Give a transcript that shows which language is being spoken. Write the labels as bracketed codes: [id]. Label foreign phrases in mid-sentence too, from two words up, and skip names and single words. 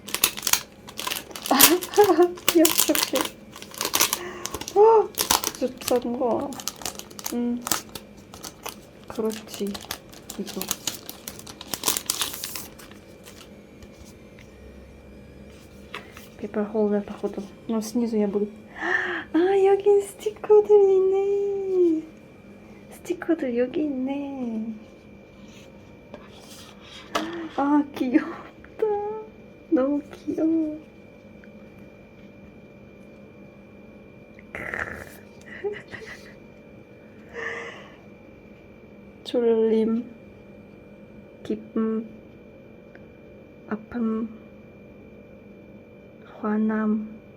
[ru] Я в шоке. Что такое? Короче, [ko] 이거. [en] Paper holder, [ru] походу. Но снизу я буду. [ko] 여기 스티커들이 있네. 스티커들 여기 있네. 귀엽다. 너무 귀여워. 졸림, 기쁨, 아픔, 화남.